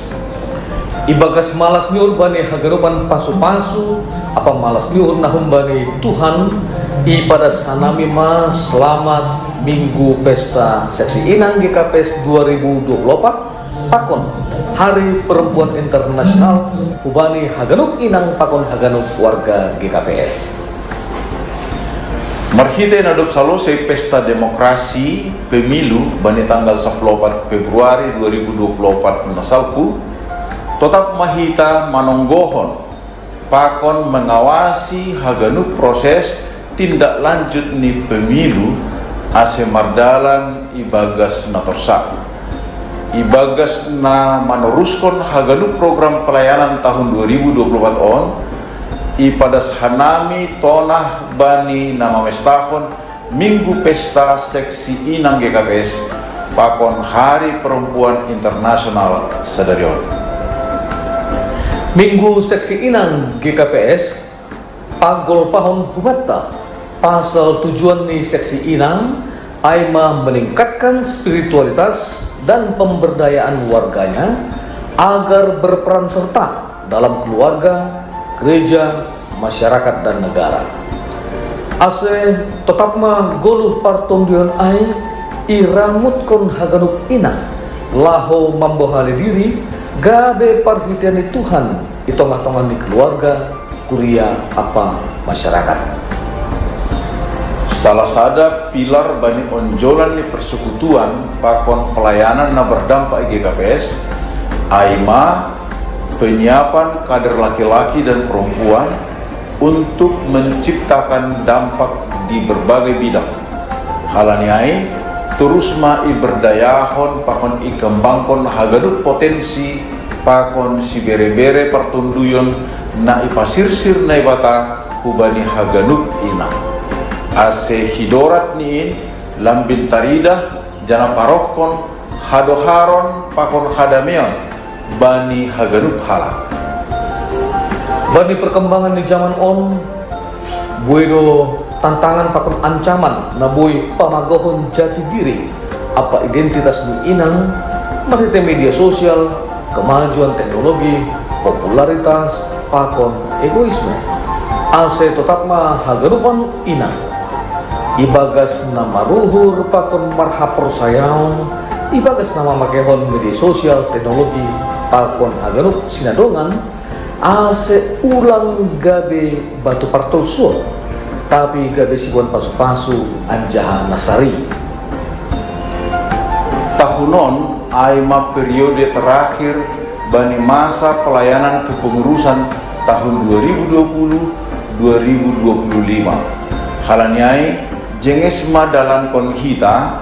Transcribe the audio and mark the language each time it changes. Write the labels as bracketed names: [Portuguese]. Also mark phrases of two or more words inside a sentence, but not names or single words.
[Batak Simalungun] Ibagas malas niur bani haganupan pasu-pasu apa malas niur nahum bani Tuhan i pada sanami ma selamat [Indonesian] Minggu Pesta Seksi Inang GKPS 2024 pakon Hari Perempuan Internasional [Batak Simalungun] hubani haganup inang pakon haganup warga GKPS. Marhite nadop salosai [Indonesian] pesta demokrasi pemilu bani tanggal 14 Februari 2024 [Batak Simalungun] nasalku tetap mahita manonggohon pakon mengawasi haganup proses [Indonesian] tindak lanjut [Batak Simalungun] ni pemilu ase mardalan ibagas na torsa ibagas na meneruskan haganup [Indonesian] program pelayanan [Batak Simalungun] tahun 2024 on ipadas hanami tonah bani nama mestahon [Indonesian] Minggu Pesta Seksi Inang GKPS pakon Hari Perempuan Internasional [Batak Simalungun] sadarion. Minggu Seksi Inang GKPS pagol pahon hubatta pasal tujuan ni Seksi Inang aima [Indonesian] meningkatkan spiritualitas dan pemberdayaan warganya agar berperan serta dalam keluarga, gereja, masyarakat dan negara. [Batak Simalungun] Ase tetap ma goluh partondion ai iramut kon haganup ina laho mambohali diri gabe parhitiani Tuhan itongah-tongah di keluarga, kuria apa masyarakat. Salah sada pilar bani onjolan di persekutuan pakon pelayanan na berdampak GKPS aima [Indonesian] penyiapan kader laki-laki dan perempuan untuk menciptakan dampak di berbagai bidang. [Batak Simalungun] Halaniai terus berdayahon pakon ikembangkon haganup potensi pakon si bere-bere pertunduyon na ipasirsir na ibata hubani haganup ina. Ase hidorat niin lambin taridah jana parokon hadoharon pakon hadameon bani haganup halak. Bani perkembangan di zaman on buedo tantangan pakon ancaman na boy pamagohon jati diri apa identitas ni inang marite [Indonesian] media sosial, kemajuan teknologi, popularitas, [Batak Simalungun] pakon egoisme. Ase tetap ma haganupan inang ibagas nama ruhur pakon marhapor sayang ibagas nama makehon [Indonesian] media sosial, [Batak Simalungun] teknologi, pakon haganup sinadongan ase ulang gabe batu partol sur tapi gabe sibuan pasu-pasu anjaha nasari. Tahunon aima [Indonesian] periode terakhir [Batak Simalungun] bani [Indonesian] masa pelayanan kepengurusan tahun 2020-2025 [Batak Simalungun] halaniai jengesma dalam konhita